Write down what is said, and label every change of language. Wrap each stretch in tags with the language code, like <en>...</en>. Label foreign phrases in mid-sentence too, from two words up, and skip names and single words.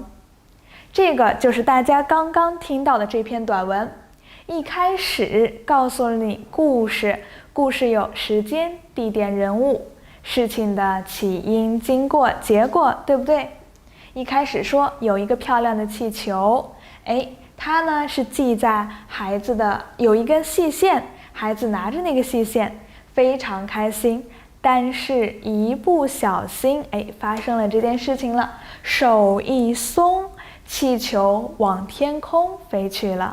<zh>這個就是大家剛剛聽到的這篇短文。一開始告訴了你故事，故事有時間、地點、人物，事情的起因、經過、結果，對不對？一開始說有一個漂亮的氣球，它呢是繫在孩子的有一根細線，孩子拿着那個細線，非常開心。但是一不小心，發生了這件事情了，手一鬆，氣球往天空飛去了。</zh>